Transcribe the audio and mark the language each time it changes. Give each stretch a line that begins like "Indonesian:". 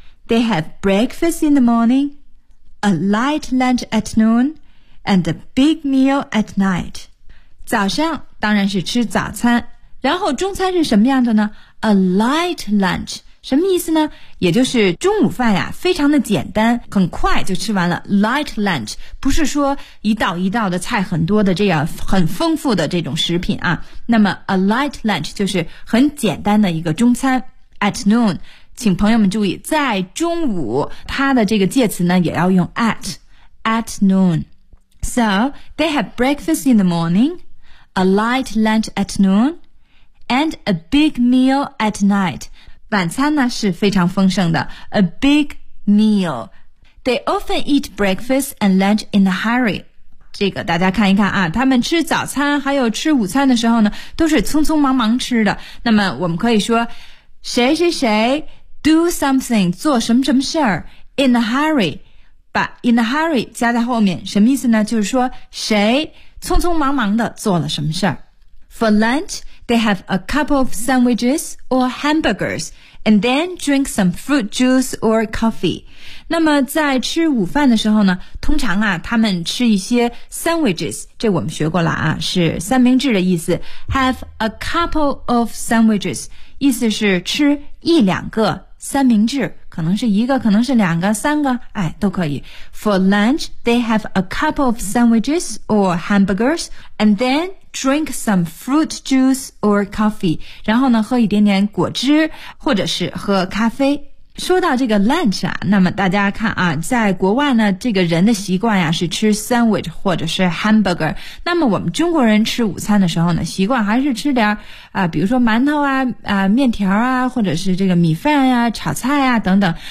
English: They have breakfast in the morning, a light lunch at noon, and a big meal at night。
Chinese: 早上当然是吃早餐，然后中餐是什么样的呢？
English: A light lunch，
Chinese: 什么意思呢？也就是中午饭呀，非常的简单，很快就吃完了。 Light lunch 不是说一道一道的菜很多的这样很丰富的这种食品啊。那么 a light lunch 就是很简单的一个中餐。
English: At noon，
Chinese: 请朋友们注意，在中午它的这个介词呢也要用 at，
English: at noon。 So they have breakfast in the morning, a light lunch at noonAnd a big meal at night.
Chinese: 晚餐呢是非常丰盛的。
English: A big meal. They often eat breakfast and lunch in a hurry.
Chinese: 这个大家看一看啊，他们吃早餐还有吃午餐的时候呢，都是匆匆忙忙吃的。那么我们可以说，谁谁谁
English: do something
Chinese: 做什么什么事儿
English: in a hurry.
Chinese: 把 in a hurry 加在后面，什么意思呢？就是说谁匆匆忙忙的做了什么事儿。
English: For lunch,They have a couple of sandwiches or hamburgers, and then drink some fruit juice or coffee.
Chinese: 那么在吃午饭的时候呢，通常啊，他们吃一些 sandwiches， 这我们学过了啊，是三明治的意思。
English: Have a couple of sandwiches，
Chinese: 意思是吃一两个三明治，可能是一个，可能是两个，三个，哎，都可以。
English: For lunch, they have a couple of sandwiches or hamburgers, and then drink some fruit juice or coffee.
Chinese: 然后呢，喝一点点果汁，或者是喝咖啡。说到这个 lunch 啊，那么大家看啊，在国外呢，这个人的习惯呀是吃 sandwich 或者是 hamburger。那么我们中国人吃午餐的时候呢，习惯还是吃点比如说馒头啊、面条啊，或者是这个米饭呀、炒菜啊等等。